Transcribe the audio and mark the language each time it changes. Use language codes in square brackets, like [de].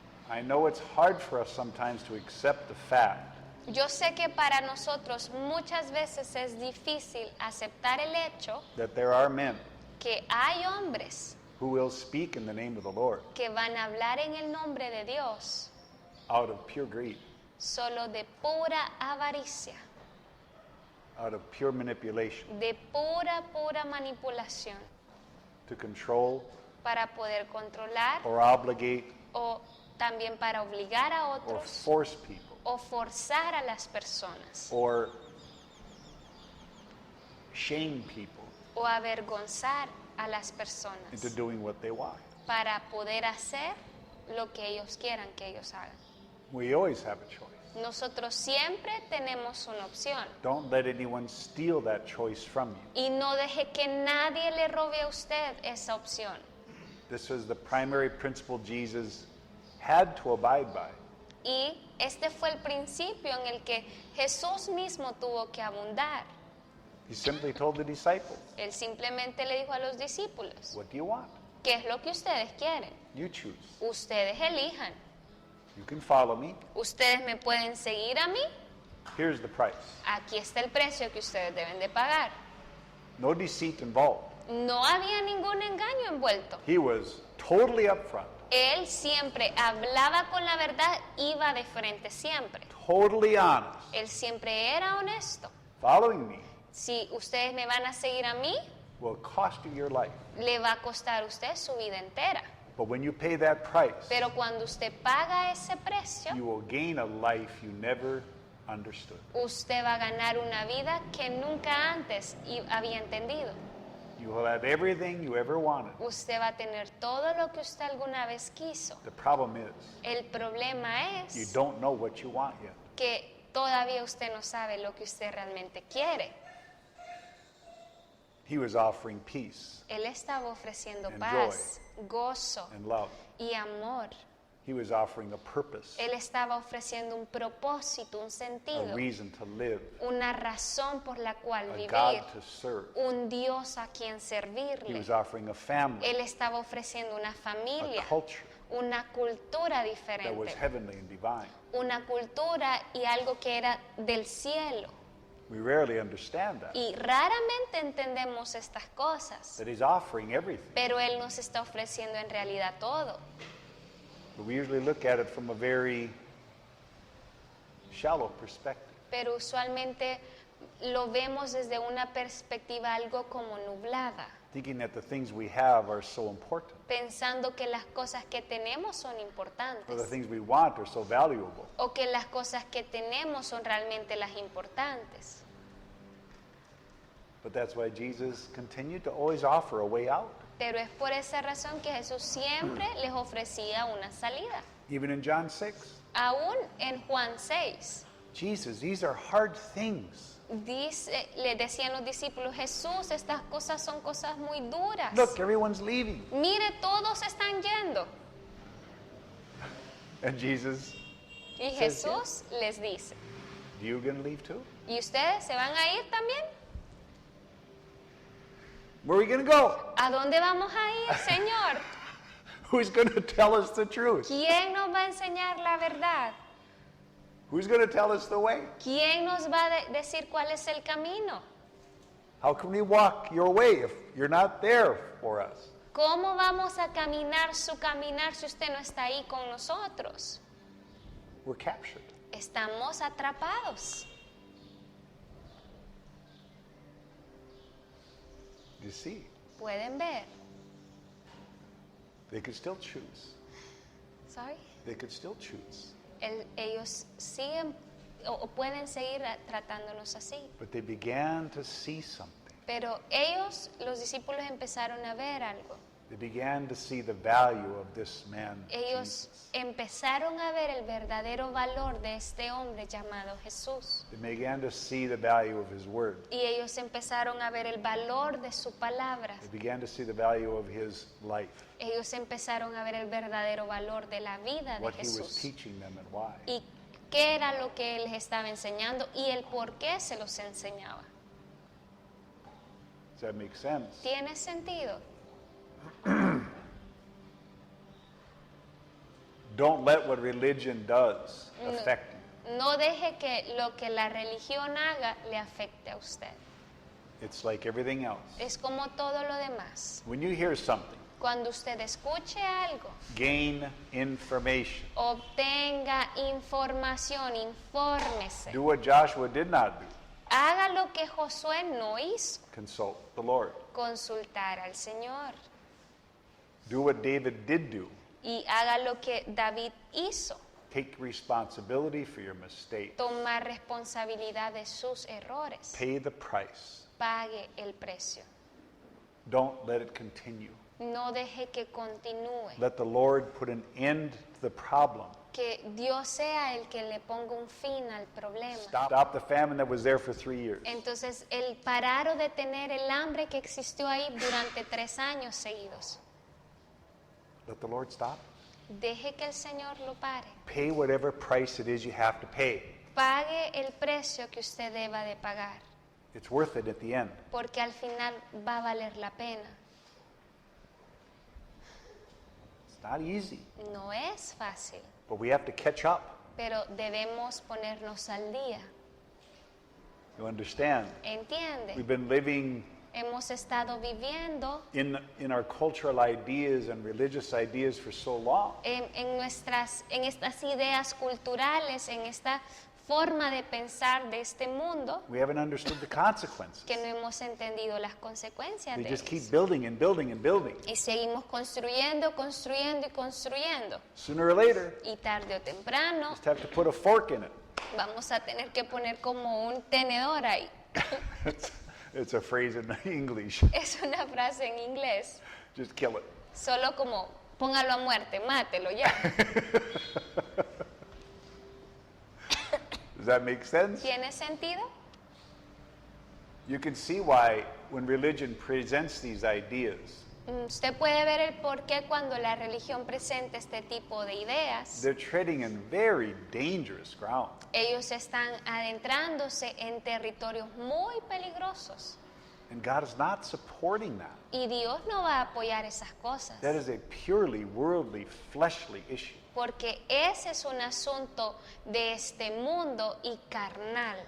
[en] I know it's hard for us sometimes to accept the fact [es] Yo sé que para nosotros muchas veces es difícil aceptar el hecho [en] that there are men [es] que hay hombres [en] who will speak in the name of the Lord [es] que van a hablar en el nombre de Dios [en] out of pure greed, [es] solo de pura avaricia, [en] out of pure manipulation, [es] de pura manipulación, [en] to control [es] para poder controlar [en] or obligate [es] o también para obligar a [en] or [es] otros [en] force people [es] o forzar a las personas [en] or shame people [es] o avergonzar a las [en] into [es] personas [en] doing what they want. [es] para poder hacer lo que ellos quieran que ellos hagan. [en] We always have a choice. [es] Nosotros siempre tenemos una opción [en] Don't let anyone steal that choice from you. [es] y no deje que nadie le robe a usted esa opción. [en] This was the primary principle Jesus had to abide by. [es] Y este fue el principio en el que Jesús mismo tuvo que abundar. [en] He simply told the disciples, [es] Él simplemente le dijo a los discípulos, [en] what do you want? [es] ¿qué es lo que ustedes quieren? [en] You choose. [es] Ustedes elijan. [en] You can follow me. [es] Ustedes me pueden seguir a mí. [en] Here's the price. [es] Aquí está el precio que ustedes deben de pagar. [en] No deceit involved. [es] No había ningún engaño envuelto. [en] He was totally upfront, [es] Él siempre hablaba con la verdad, iba de frente siempre. [en] totally honest. [es] Él siempre era honesto. [en] Following me [es] Si ustedes me van a seguir a mí, [en] will cost you your life. [es] le va a costar a usted su vida entera. [en] But when you pay that price, [es] Pero cuando usted paga ese precio, [en] you will gain a life you never understood. [es] usted va a ganar una vida que nunca antes había entendido. [en] You will have everything you ever wanted. [es] Usted va a tener todo lo que usted alguna vez quiso. [en] The problem is, [es] El problema [en] you [es] es [en] don't know what you want yet. [es] que todavía usted no sabe lo que usted realmente quiere. [en] He was offering peace [es] Él estaba ofreciendo [en] And [es] paz, gozo [en] and love. [es] y amor. [en] He was offering a purpose, [es] Él estaba ofreciendo un propósito, un [en] a [es] sentido, [en] reason to live, [es] una razón por la cual [en] a [es] vivir, [en] God to serve. [es] un Dios a quien [en] He [es] servirle. [en] was offering a family, [es] Él estaba ofreciendo una familia, [en] a culture [es] una cultura [en] that was [es] diferente, [en] heavenly and divine. [es] una cultura y algo que era del cielo. [en] We rarely understand that. [es] Y raramente entendemos estas cosas, [en] That He's offering everything. [es] pero Él nos está ofreciendo en realidad todo. [en] But we usually look at it from a very shallow perspective. [es] Pero usualmente lo vemos desde una perspectiva algo como nublada, [en] Thinking that the things we have are so important, [es] pensando que las cosas que tenemos son [en] or the [es] importantes [en] things we want are so valuable. [es] o que las cosas que tenemos son realmente las importantes. [en] But that's why Jesus continued to always offer a way out. [es] Pero es por esa razón que Jesús siempre les ofrecía una salida. [en] Even in John 6, [es] Aún en Juan 6, [en] Jesus, these are hard things. [es] le decían los discípulos, Jesús, estas cosas son cosas muy duras. [en] Look, everyone's leaving. [es] Mire, todos están yendo. [en] And Jesus, [es] Y [en] Says [es] Jesús les dice, [en] you going to leave too? [es] ¿y ustedes se van a ir también? [en] Where are we going to go? [es] ¿A dónde vamos a ir, Señor? [en] Who's going to tell us the truth? [es] ¿Quién nos va a enseñar la verdad? [en] Who's going to tell us the way? [es] ¿Quién nos va a decir cuál es el camino? [en] How can we walk your way if you're not there for us? [es] ¿Cómo vamos a caminar su caminar si usted no está ahí con nosotros? [en] We're captured. [es] Estamos atrapados. [en] You see, [es] Pueden ver. [en] they could still choose. Sorry. They could still choose. [es] Ellos siguen o pueden seguir tratándonos así. [en] But they began to see something. [es] Pero ellos, los discípulos, empezaron a ver algo. [en] They began to see the value of this man, [es] Ellos [en] Jesus. [es] empezaron a ver el verdadero valor de este hombre llamado Jesús. [en] They began to see the value of his word. [es] Y ellos empezaron a ver el valor de su palabra. [en] They began to see the value of his life, [es] Ellos empezaron a ver el verdadero valor de la vida de [en] what he was [es] Jesús. [en] teaching them and why. [es] Y qué era lo que él les estaba enseñando y el por qué se los enseñaba. [en] Does that make sense? [es] ¿Tiene sentido? [en] Don't let what religion does affect you. [es] No deje que lo que la religión haga le afecte a usted. [en] It's like everything else. [es] Es como todo lo demás. [en] When you hear something, [es] Cuando usted escuche algo, [en] gain information. [es] obtenga información, infórmese. [en] Do what Joshua did not do. [es] Haga lo que Josué no hizo, [en] Consult the Lord. [es] consultar al Señor. [en] Do what David did do. [es] Y haga lo que David hizo, [en] Take responsibility for your mistake. [es] tomar responsabilidad de sus errores. [en] Pay the price. [es] Pague el precio. [en] Don't let it continue. [es] No deje que continúe. [en] Let the Lord put an end to the problem. [es] Que Dios sea el que le ponga un fin al problema. [en] Stop the famine that was there for 3 years. [es] Entonces, el parar o detener el hambre que existió ahí durante 3 años seguidos. [en] Let the Lord stop. [es] Deje que el Señor lo pare. [en] Pay whatever price it is you have to pay. [es] Pague el precio que usted deba de pagar, [en] It's worth it at the end. [es] porque al final va a valer la pena. [en] It's not easy, [es] No es fácil, [en] but we have to catch up. [es] pero debemos ponernos al día. [en] You understand? [es] ¿Entiende? [en] We've been living [es] Hemos estado viviendo [en] in our cultural ideas and religious ideas for so long. [es] en estas ideas culturales, en esta forma de pensar de este mundo, [en] We haven't understood the consequences. [es] que no hemos entendido las consecuencias [en] We [es] de [en] just keep [es] eso. [en] building and building and building. [es] Y seguimos construyendo, construyendo y construyendo. [en] Sooner or later, [es] Y tarde o temprano [en] just have to put a fork in it. [es] vamos a tener que poner como un tenedor ahí. [en] It's a phrase in English. [es] Es una frase en inglés. [en] Just kill it. [es] Solo como póngalo a muerte, mátelo ya. [en] Does that make sense? [es] ¿Tiene sentido? [en] You can see why when religion presents these ideas, [es] Usted puede ver el por qué cuando la religión presenta este tipo de ideas, [en] they're treading in very dangerous ground. [es] ellos están adentrándose en territorios muy peligrosos. [en] And God is not supporting that. [es] Y Dios no va a apoyar esas cosas, [en] That is a purely worldly, fleshly issue. [es] porque ese es un asunto de este mundo y carnal.